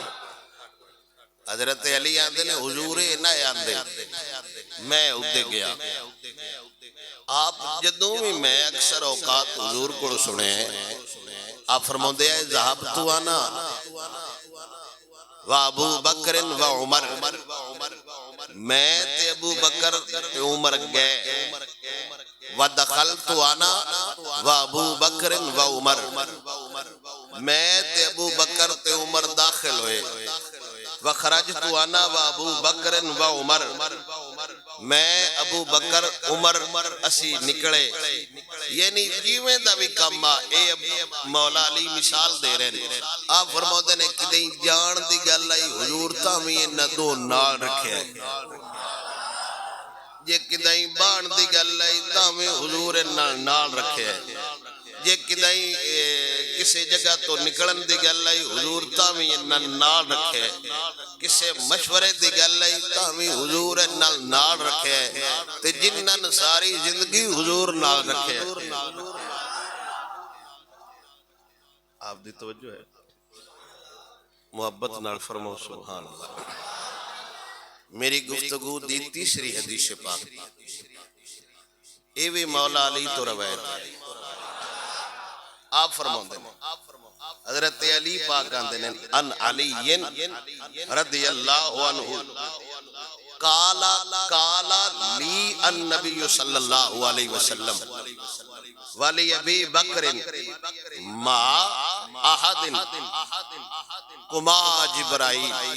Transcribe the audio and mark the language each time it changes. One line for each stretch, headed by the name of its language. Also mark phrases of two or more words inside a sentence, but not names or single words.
Punjabi: حضرت علی آندے نے حضور نہ آندے میں ادے گیا. آپ جدوں بھی میں اکثر اوقات حضور کو سنے آپ فرماندے ہیں
Arabic: ذہبتو انا و ابو بکر و عمر،
Punjabi: میں تے ابو بکر تے عمر گئے.
Arabic: و دخلت انا و ابو بکر و عمر،
Punjabi: میں تے ابو بکر تے عمر داخل ہوئے.
Arabic: وخرجت انا و ابو بکر و عمر،
Punjabi: میں ابو بکر عمر اسی نکلے. یعنی جیویں دا بھی کم اے مولا علی مثال دے رہے ہیں. آپ فرماتے نے کدیں جان دی گل آئی حضور تاویں انہاں دو نال رکھیا ہے، جے کدیں بان دی گل آئی تاویں حضور نال رکھیا ہے، جے کدیں کسی جگہ تو نکلن دی گل آئی حضور تاویں انہاں نال رکھیا ہے، کسے مشورے دی گل آئی تاویں حضور نال رکھیا ہے، تے جنہاں ساری زندگی حضور نال رکھیا ہے. آپ دی توجہ ہے، محبت نال فرماؤ
Arabic: سبحان اللہ.
Punjabi: میری گفتگو دی تیسری حدیث پاک اے وی مولا علی تو روایت ہے. آپ فرماؤں دے حضرت علی پاک آندے نے
Arabic: ان علی رضی اللہ عنہ قالا لی النبی صلی اللہ علیہ وسلم ولی ابی بکر ما احد کما جبرائیل.